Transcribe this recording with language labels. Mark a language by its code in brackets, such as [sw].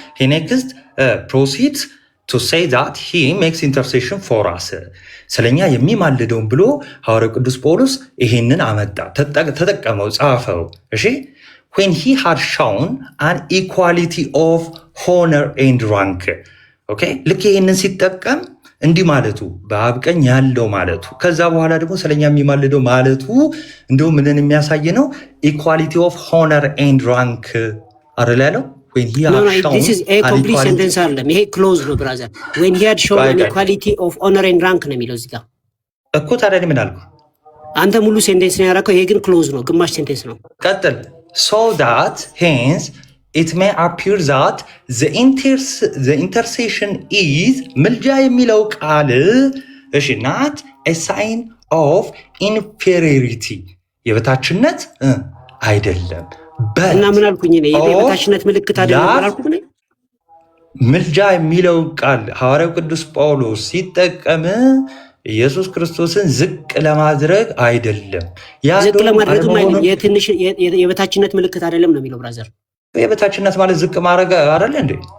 [en] he next proceeds to say that he makes intercession for us። [am] ስለኛ የሚማልደውን ብሎ ሐዋርያው ቅዱስ ጳውሎስ ይህንን አመጣ፣ ተጠቀመው፣ ጻፈው። እሺ [en] when he had shown an equality of honor and rank። [am] ኦኬ ልክ ይህንን ሲጠቀም እንዲህ ማለቱ በአብ ቀኝ ያለው ማለቱ፣ ከዛ በኋላ ደግሞ ስለኛ የሚማልደው ማለቱ እንደውም ምንን የሚያሳይ ነው? [en] ኢኳሊቲ ኦፍ ሆነር ኤንድ ራንክ [am] አይደል ያለው? [en] when he had shown this is a complete sentence [am] አይደለም፣ ይሄ ክሎዝ ነው ብራዘር። [en] when he had shown an equality of honor and rank [am] ነው የሚለው እዚህ ጋር እኮ። ታዲያ ምን አልኩ? አንተ ሙሉ ሴንቴንስ ነው ያደረከው፣ ይሄ ግን ክሎዝ ነው፣ ግማሽ ሴንቴንስ ነው። ቀጥል። [en] so that hence it may appear that the intercession is [am] ምልጃ የሚለው ቃል እሺ [en] not a sign of inferiority [am] የበታችነት አይደለም። እና ምን አልኩኝ? የበታችነት ምልክት አይደለም አልኩኝ። ምልጃ የሚለው ቃል ሐዋርያው ቅዱስ ጳውሎስ ሲጠቀም ኢየሱስ ክርስቶስን ዝቅ ለማድረግ አይደለም። ዝቅ ለማድረግም አይደለም፣ የበታችነት ምልክት አይደለም ነው የሚለው ብራዘር። የበታችነት ማለት ዝቅ ማድረግ አይደለ እንዴ?